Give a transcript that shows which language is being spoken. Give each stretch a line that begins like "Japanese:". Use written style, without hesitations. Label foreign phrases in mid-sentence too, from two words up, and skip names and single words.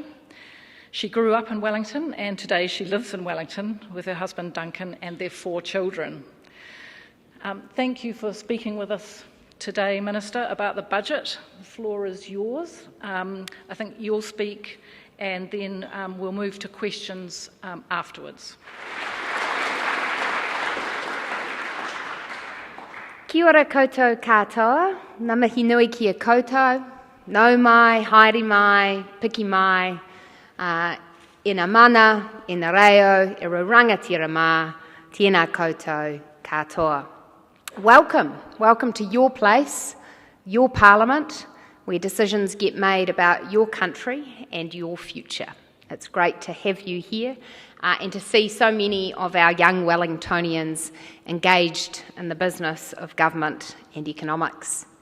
English: She grew up in Wellington, and today she lives in Wellington with her husband Duncan and their 4 children. Thank you for speaking with us today, Minister, about the budget. The floor is yours. I think you'll speak, and then we'll move to questions afterwards.
Māori: Kia ora koutou katoa, ngā mihi nui ki a koutou, nau mai, haere mai, piki mai, ina mana, ina reo, e rangatira mā, tēnā koutou katoa.
English: Welcome to your place, your parliament, where decisions get made about your country and your future. It's great to have you here and to see so many of our young Wellingtonians engaged in the business of government and economics.